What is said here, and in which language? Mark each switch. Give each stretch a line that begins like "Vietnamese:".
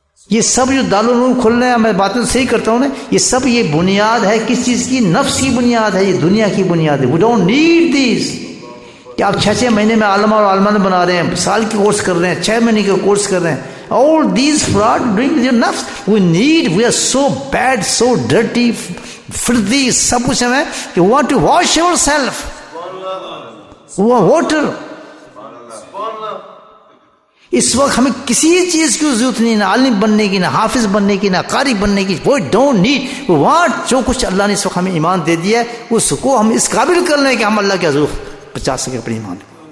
Urdu: یہ سب جو دارالعلوم کھل رہے ہیں, میں باتیں صحیح کرتا ہوں نا, یہ سب یہ بنیاد ہے کس چیز کی؟ نفس کی بنیاد ہے, یہ دنیا کی بنیاد ہے.
English: we don't need this
Urdu: کہ آپ 6 مہینے میں عالمہ اور عالمہ بنا رہے ہیں, سال کے کورس کر رہے ہیں, 6 مہینے کے کورس کر رہے ہیں.
English: All these fraud doing with your nafs. We are so bad, so dirty, filthy,
Urdu: سب کچھ ہمیں کہ
English: we want to wash ourselves. Water.
Urdu: اس وقت ہمیں کسی چیز کی ضرورت نہیں, نہ عالم بننے کی, نہ حافظ بننے کی, نہ قاری بننے کی.
English: We don't need. We want
Urdu: جو کچھ اللہ نے اس وقت ہمیں ایمان دے دیا ہے اس کو ہم اس قابل کر لیں کہ ہم اللہ کا ضرور بچا سکے اپنے ایمان کو.